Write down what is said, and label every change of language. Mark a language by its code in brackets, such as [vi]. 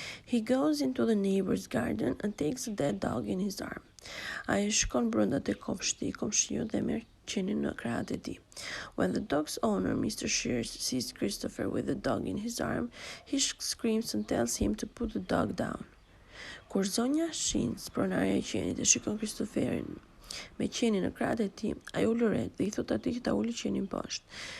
[en] He goes into the neighbor's garden and takes a dead dog in his arm. [sq] Ai shkon brenda te kopshti I komshiut dhe merr qenin në krahët e tij. [en] When the dog's owner, Mr. Shears, sees Christopher with the dog in his arm, he screams and tells him to put the dog down. [sq] Kur zonja Shins, pronarja e qenit, e shikon Christopherin me qenin në krahët e tij, ai u lëret dhe I thot atij që ta uli qenin poshtë.